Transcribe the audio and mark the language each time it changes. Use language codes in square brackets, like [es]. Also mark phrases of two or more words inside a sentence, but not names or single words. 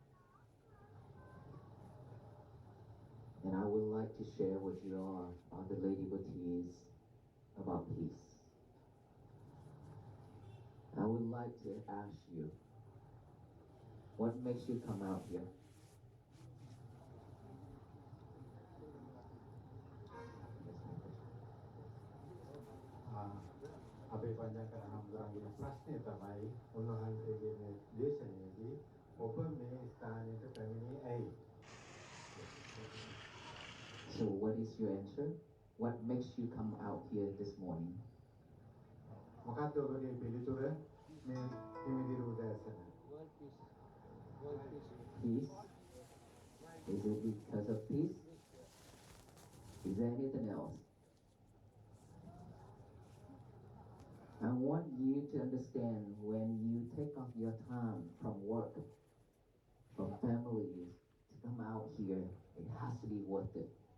[en] And I would like to share with you all, the lady devotees, about peace. I would like to ask you, what makes you come out here? [si] අපේ පඤ්ඤාකර හඳුරන්ගේ ප්‍රශ්නය තමයි උන්වහන්සේගේ මේ දේශනාවේදී ඔබ මේ ස්ථානයට පැමිණි ඇයි? [en] So what is your answer? What makes you come out here this morning? [si] මොකක්ද ඔබගේ පිළිතුර මේ හිමිදිරි උදෑසන? [en] Peace? Is it because of peace? Is there anything else? I want you to understand when you take off your time from work, from families, to come out here, it has to be worth it.